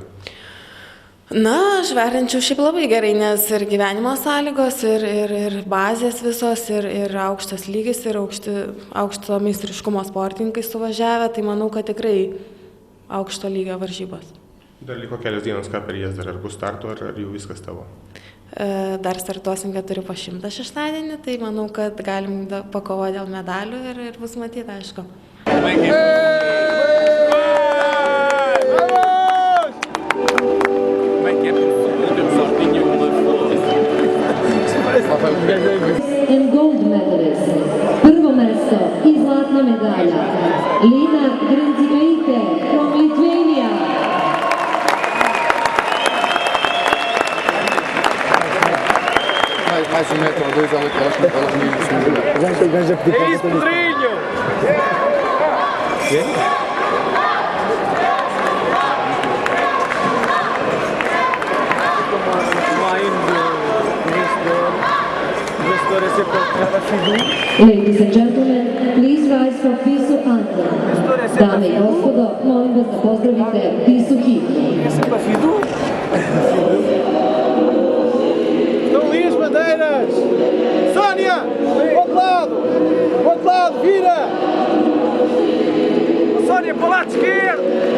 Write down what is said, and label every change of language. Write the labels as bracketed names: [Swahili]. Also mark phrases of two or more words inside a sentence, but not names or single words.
[Lithuanian] Na, aš vertinčiau šiaip labai gerai, nes ir gyvenimo sąlygos, ir bazės visos, ir aukštas lygis, ir aukšto meistriškumo sportininkai suvažiavę, tai manau, kad tikrai aukšto lygio varžybos. Dar liko kelios dienos, ką per jas dar, ar bus startų, ar jau viskas tavo? Dar startuosim 4 po 100 šeštadienį, tai manau, kad galim pakovoti dėl medalių ir bus matyti, aišku. [English] And gold medalist. [Serbian] Prvo mesto i zlatna medalja. [English] Lina Grinzivaite from Lithuania. [Portuguese] Mais metro, 2 ela que acho que ela me É isso, Pedrinho! [English] Ladies and gentlemen, please rise for Pisu anthem. [Serbian] Dame i gospodo, molim vas da pozdravite Pisu himnu. [Portuguese] Estão ali as bandeiras! Sónia! Outro lado, vira! Sónia, para o lado esquerdo!